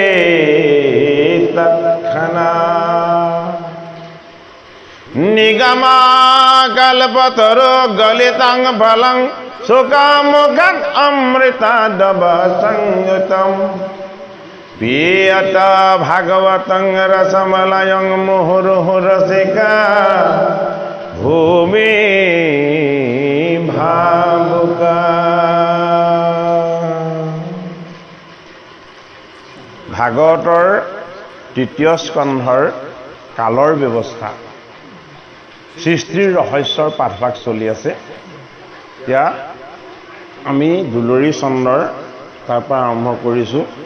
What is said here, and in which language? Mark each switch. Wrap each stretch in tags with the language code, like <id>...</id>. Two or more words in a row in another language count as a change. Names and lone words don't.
<sa>तत्क्षणात् निगमाकल्पतरो गलितं फलं सुकामुखम् अमृतादव संयुतम् पियत भागवतं रसमलयं मुहुर्मुहुः रसिका भूमि भावुका।</sa> <as>ভাগৱতৰ তৃতীয় স্কন্ধৰ কালৰ ব্যৱস্থা সৃষ্টিৰ ৰহস্যৰ পাঠভাগ চলি আছে। এতিয়া আমি দুলৰী চন্দ্ৰৰ তাৰ পৰা আৰম্ভ কৰিছোঁ।</as>